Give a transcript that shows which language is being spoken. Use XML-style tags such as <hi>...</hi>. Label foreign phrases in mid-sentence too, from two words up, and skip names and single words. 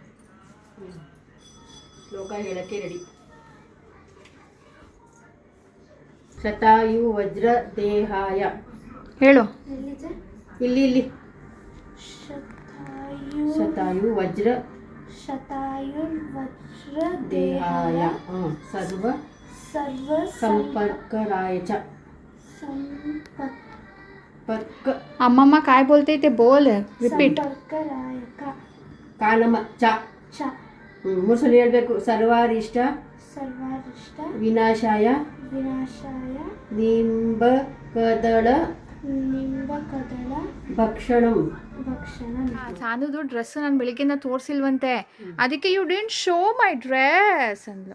<kn>ಲೋಕ ಹೇಳಕ್ಕೆ ರೆಡಿ.</kn> <sa>ಶತಾಯು ವಜ್ರ ದೇಹಾಯ.</sa> <kn>ಹೇಳು.</kn> <sa>ಇಲ್ಲಿ ಶತಾಯು ವಜ್ರ ದೇಹಾಯ ಸರ್ವ ಸಂಪರ್ಕರಾಯ ಚ.</sa> <mr>अम्मा काय बोलते ते बोल, रिपीट.</mr> <sa>ಕಾಲಮ ಚ.</sa> <kn>ಮೂರು ಸಲ ಹೇಳ್ಬೇಕು.</kn> <sa>ಸರ್ವಾರಿಷ್ಟ ವಿನಾಶಾಯ ನಿಂಬಕದಳ ಭಕ್ಷಣಂ.</sa> <kn>ಸಾನುದು ಡ್ರೆಸ್ ನಾನು ಬೆಳಿಗ್ಗೆನ ತೋರಿಸಿಲ್ವಂತೆ, ಅದಕ್ಕೆ</kn> <en>you didn't show my dress</en> <kn>ಅಂದ್ಲು.</kn>